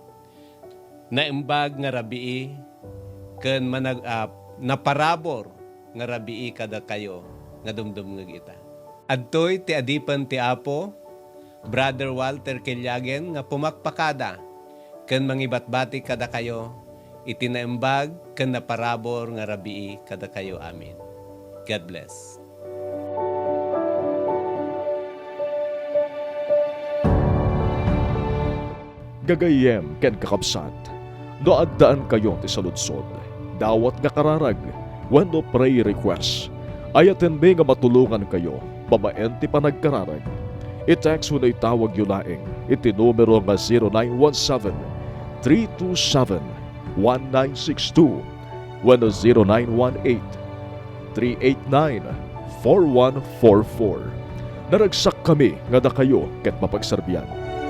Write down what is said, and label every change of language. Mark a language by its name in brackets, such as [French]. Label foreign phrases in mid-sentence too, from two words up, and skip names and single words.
[Iloko] Naimbag nga rabii ken naparabor nga rabii kada kayo nga dumdumngeg ita. Adtoy ti adipan ti Apo Brother Walter Kelyagen nga pumakpakada ken mangibatbati kada kayo, iti naimbag ken naparabor nga rabii kada kayo. [English] Amen. God bless. [Iloko] Gagayem ken kakabsat, no addaan kayo ti saludsod, dawat nga kararag, wenno [English] pray request, [Iloko] ayaten mi nga matulungan kayo, babaen ti panagkararag. I-text [Filipino] mo na itawag yun [Iloko] laing, iti numero nga 0917-327-1962, wenno 0918-389-4144. Naragsak kami nga da kayo ket mapagserbian.